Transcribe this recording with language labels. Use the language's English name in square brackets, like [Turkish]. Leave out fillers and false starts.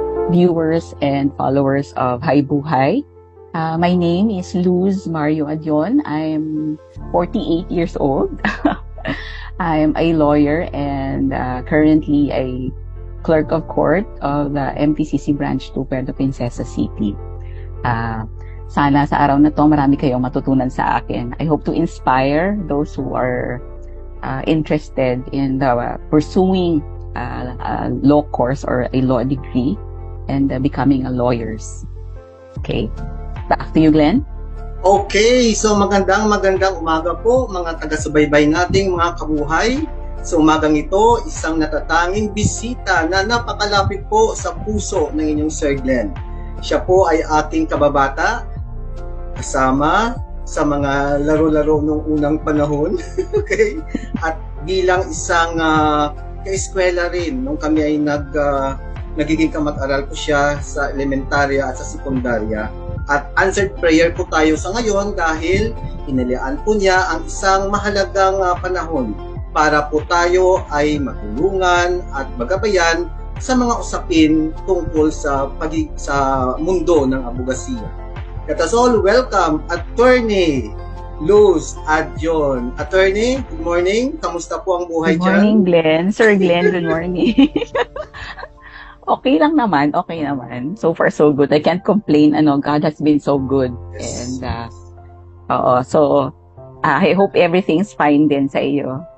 [English] viewers and followers of Hi Buhay. My name is Luz Mario Adion. I'm 48 years old. I'm a lawyer and currently a clerk of court of the MPCC branch to Puerto Princesa City. [Filipino] Sana sa araw na to marami kayong matutunan sa akin. [English] I hope to inspire those who are interested in pursuing a law course or a law degree and becoming a lawyers. Okay? Back to you, Glenn. [Filipino] Okay, so magandang umaga po mga taga-subaybay nating mga kabuhay. Sa umagang ito, isang natatanging bisita na napakalapit po sa puso ng inyong Sir Glenn. Siya po ay ating kababata, kasama sa mga laro-laro nung unang panahon. Okay? At bilang isang ka-eskwela rin, nung kami ay nagiging kamag-aral ko siya sa elementarya at sa sekundarya. At [English] answered prayer [Filipino] po tayo sa ngayon dahil inilian po niya ang isang mahalagang panahon para po tayo ay matulungan at magabayan sa mga usapin tungkol sa mundo ng abogasiya. [English] Let us all welcome Attorney Luz Adion. Attorney, good morning. [Filipino] Kamusta po ang buhay dyan? [English] Good morning, Glenn. Sir Glenn, good morning. [Filipino] Okay lang naman, okay naman. [English] So far, so good. I can't complain. God has been so good. Yes. And, so, I hope everything's fine [Filipino] din sa iyo.